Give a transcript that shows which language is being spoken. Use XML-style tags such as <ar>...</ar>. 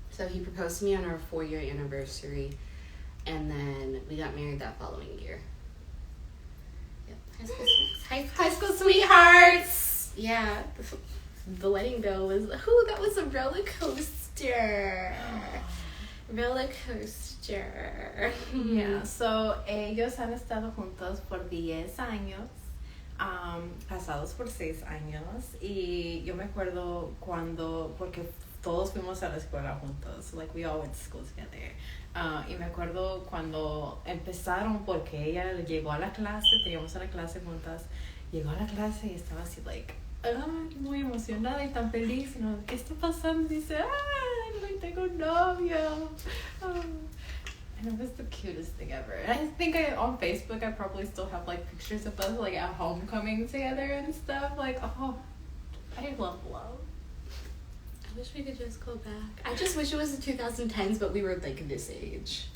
<en>So he proposed to me on our 4-year anniversary, and then we got married that following year. Yep. High school sweethearts. Yeah. The wedding bill was, that was a roller coaster. Roller coaster. Yeah.</en> <es>So ellos han estado juntos por 10 años. Casados por 6 años, y yo me acuerdo porque todos fuimos a la escuela juntos,</es> <en>like we all went to school together,</en> <es>y me acuerdo cuando empezaron, porque ella llegó a la clase, teníamos una clase juntas, llegó a la clase y estaba así like, muy emocionada y tan feliz, y no, ¿qué está pasando? Dice, like tengo un novio.</es> <en>And it was the cutest thing ever. And I think on Facebook, I probably still have like pictures of us like at homecoming together and stuff. Like, oh, I love love. I wish we could just go back. I just wish it was the 2010s, but we were like this age.</en>